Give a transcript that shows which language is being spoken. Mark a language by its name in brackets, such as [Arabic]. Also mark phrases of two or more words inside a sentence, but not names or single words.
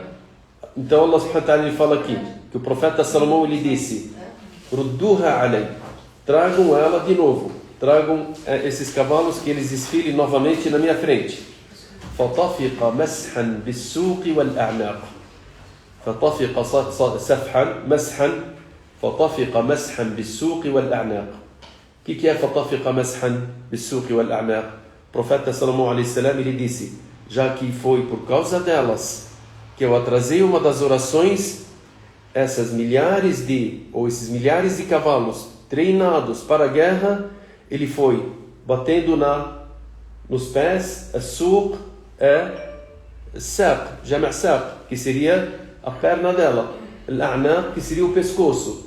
[Portuguese] Então Allah [Arabic] سبحانه وتعالى [Portuguese] ele fala aqui, que o profeta Salomão ele disse: [Arabic] ردوها علي, [Portuguese] tragam ela de novo, tragam esses cavalos que eles desfilem novamente na minha frente. [Arabic] فطفق مسحا بالسوق والأعناق. فطفق سفحا مسحا فطفق مسحا بالسوق والأعناق. [Portuguese] Que é [Arabic] فطفق مسحا بالسوق والأعناق? [Portuguese] O profeta Salomão [Arabic] عليه السلام, [Portuguese] ele disse: já que foi por causa delas que eu atrasei uma das orações, esses milhares de cavalos treinados para a guerra, ele foi batendo nos pés, a suq, a saq, [Arabic] جمع ساق, [Portuguese] que seria a perna dela, al-a'naq, que seria o pescoço.